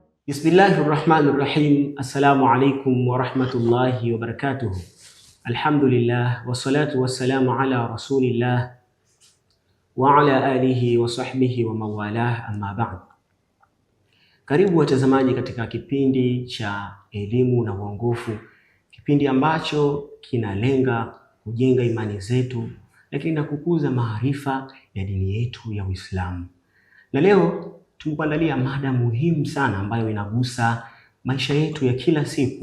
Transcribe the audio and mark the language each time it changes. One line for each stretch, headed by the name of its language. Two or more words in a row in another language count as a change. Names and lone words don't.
Arabic: بسم الله الرحمن الرحيم السلام عليكم ورحمة الله وبركاته. الحمد لله والصلاة والسلام على رسول الله وعلى آله وصحبه ومن والاه أما بعد.
Swahili: Karibu watazamaji katika kipindi cha elimu na uongofu, kipindi ambacho kinalenga kujenga imani zetu lakini na kukuza maarifa ya dini yetu ya Uislamu. Na leo tumekuandalia mada muhimu sana ambayo inagusa maisha yetu ya kila siku.